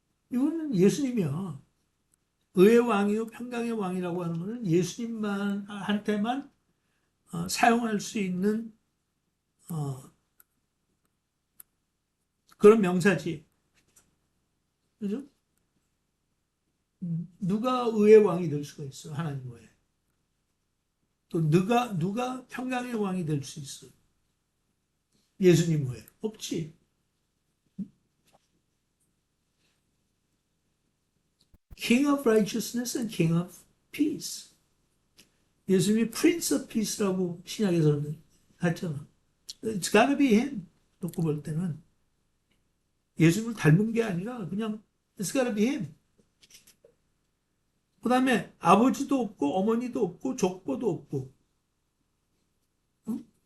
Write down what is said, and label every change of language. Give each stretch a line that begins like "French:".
Korean: 이거는 예수님이야. 의의 왕이요 평강의 왕이라고 하는 것은 예수님만 한테만 사용할 수 있는 그런 명사지. 그죠? 누가 의의 왕이 될 수가 있어 하나님 외에. 또 누가 평강의 왕이 될 수 있어 예수님 외에 없지.
English: King of Righteousness and King of Peace.
Korean: 예수님이 Prince of Peace라고 신약에서는 했잖아.
English: It's gotta be him.
Korean: 놓고 볼 때는 예수님을 닮은 게 아니라 그냥
English: It's gotta be him.
Korean: 그 다음에 아버지도 없고 어머니도 없고 족보도 없고 응?